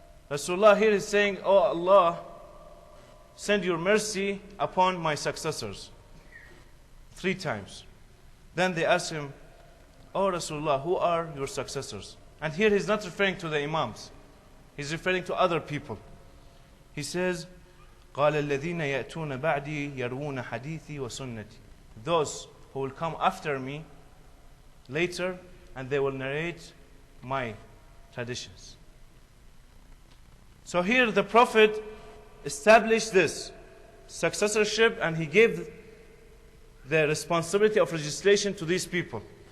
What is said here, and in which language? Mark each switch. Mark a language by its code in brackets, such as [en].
[en] Rasulullah here is saying, oh Allah, send your mercy upon my successors. 3 times. Then they ask him, oh Rasulullah, who are your successors? And here he's not referring to the Imams. He's referring to other people. He says, [ar] قال الذين يأتون بعدي يروون حديثي وسنتي. [en] Those who will come after me later, and they will narrate my traditions. So here the Prophet established this successorship, and he gave the responsibility of legislation to these people.